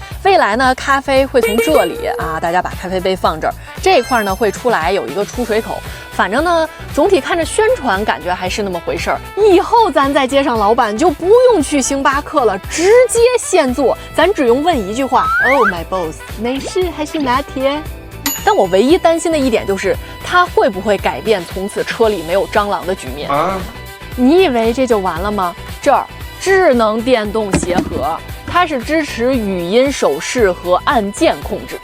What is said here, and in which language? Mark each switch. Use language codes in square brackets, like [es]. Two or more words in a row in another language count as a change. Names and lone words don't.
[zh] 未來呢，咖啡會從這裡大家把咖啡杯放這兒，這一塊呢會出來有一個出水口。反正呢，總體看着宣傳感覺還是那麼回事兒。以後咱在街上老板就不用去星巴克了，直接現做，咱只用問一句話 ： [en] “Oh my boss， [zh] 美式還是拿鐵？” 但我唯一擔心的一點就是，它會不會改變從此車裡沒有蟑螂的局面？你以為這就完了嗎？這兒智能電動鞋盒，它是支持語音手勢和按鍵控制。